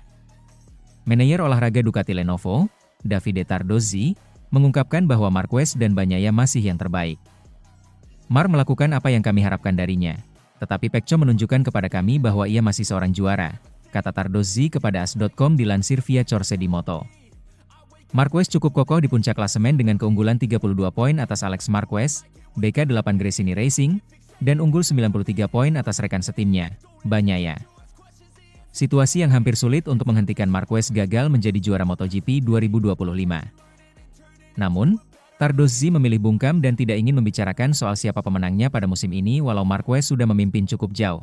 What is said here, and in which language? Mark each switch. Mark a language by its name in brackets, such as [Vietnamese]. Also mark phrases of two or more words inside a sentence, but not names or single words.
[Indonesian] Manajer olahraga Ducati Lenovo, Davide Tardozzi, mengungkapkan bahwa Marquez dan Bagnaia masih yang terbaik. Mar melakukan apa yang kami harapkan darinya. Tetapi Pecco menunjukkan kepada kami bahwa ia masih seorang juara, kata Tardozzi kepada AS.com dilansir via Corse di Moto. Marquez cukup kokoh di puncak klasemen dengan keunggulan 32 poin atas Alex Marquez, BK8 Gresini Racing, dan unggul 93 poin atas rekan setimnya, Bagnaia. Situasi yang hampir sulit untuk menghentikan Marquez gagal menjadi juara MotoGP 2025. Namun, Tardozzi memilih bungkam dan tidak ingin membicarakan soal siapa pemenangnya pada musim ini walau Marquez sudah memimpin cukup jauh.